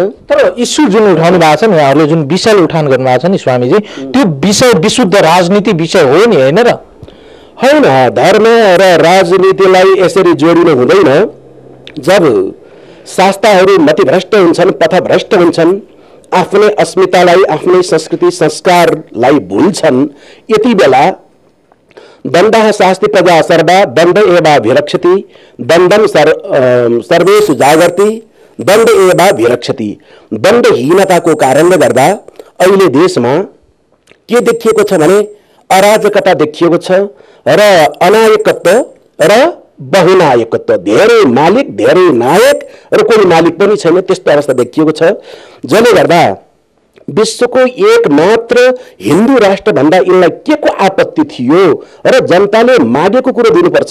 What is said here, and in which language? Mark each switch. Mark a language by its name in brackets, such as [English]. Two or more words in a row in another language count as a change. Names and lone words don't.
[Nepali] तर इस्यु जुन उठाउनु भएको छ नि, उहाँहरूले जुन विषय उठान गर्नुभएको छ नि स्वामीजी, त्यो विषय विशुद्ध राजनीति विषय हो नि, होइन र? होइन, धर्म र राजनीतिलाई यसरी जोडिनु हुँदैन। जब शास्त्रहरू मतिभ्रष्ट हुन्छन्, पथभ्रष्ट हुन्छन्, आफ्नै अस्मितालाई, आफ्नै संस्कृति संस्कारलाई भुल्छन्, यति बेला [Sanskrit] दण्डः शास्ति प्रजा सर्वा दण्ड एवाभिरक्षति दण्डं सर्वेषु जागर्ति दण्ड एवाभिरक्षति। [Nepali] दण्डहीनताको कारणले गर्दा अहिले देशमा के देखिएको छ भने अराजकता देखिएको छ र अनायकत्व र बहुनायकत्व, धेरै मालिक धेरै नायक र कोही मालिक पनि छैन, त्यस्तो अवस्था देखिएको छ। जसले गर्दा विश्वको एकमात्र हिन्दू राष्ट्र भन्दा यिनलाई के को आपत्ति थियो र जनताले मागेको कुरो दिनुपर्छ।